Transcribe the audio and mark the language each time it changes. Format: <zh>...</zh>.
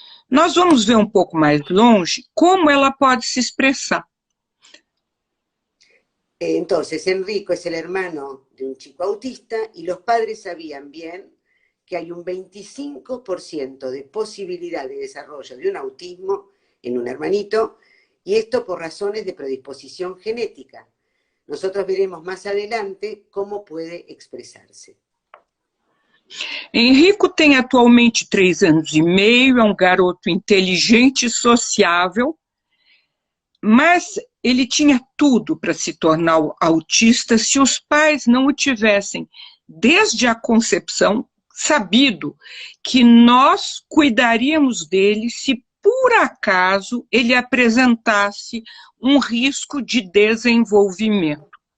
<pt>Nós vamos ver um pouco mais longe como ela pode se expressar.</pt> <es>Entonces, Enrico es el hermano de un chico autista y los padres sabían bien que hay un 25% de posibilidad de desarrollo de un autismo en un hermanito, y esto por razones de predisposición genética. Nosotros veremos más adelante cómo puede expresarse.</es> <pt>Enrico tem atualmente 3 anos e meio, é um garoto inteligente e sociável, mas ele tinha tudo para se tornar autista se os pais não o tivessem, desde a concepção, sabido que nós cuidaríamos dele se por acaso ele apresentasse um risco de desenvolvimento.</pt>